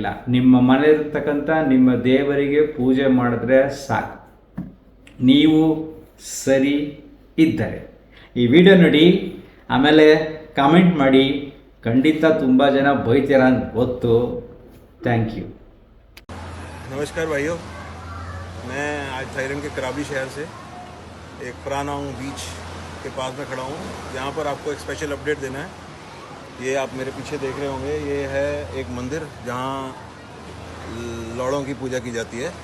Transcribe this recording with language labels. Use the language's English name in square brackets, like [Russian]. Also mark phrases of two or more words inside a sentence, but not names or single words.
[Kannada] ನಿಮ್ಮ ಮನೆಯಲ್ಲಿರ್ತಕ್ಕಂಥ ನಿಮ್ಮ ದೇವರಿಗೆ ಪೂಜೆ ಮಾಡಿದ್ರೆ ಸಾಕು, ನೀವು ಸರಿ ಇದ್ದರೆ. ಈ ವಿಡಿಯೋ ನೋಡಿ, ಆಮೇಲೆ ಕಾಮೆಂಟ್ ಮಾಡಿ. ಖಂಡಿತ ತುಂಬ ಜನ ಬೈತೀರ ಅಂತ ಗೊತ್ತು. [English] thank you. [Hindi] नमस्कार भाइयों, मैं आज थाईलैंड के कराबी शहर से एक प्रानांग बीच के पास में खड़ा हूँ, यहाँ पर आपको एक [English] special update [Hindi] देना है। ये आप मेरे पीछे देख रहे होंगे, ये है एक मंदिर जहाँ लौड़ों की पूजा की जाती है।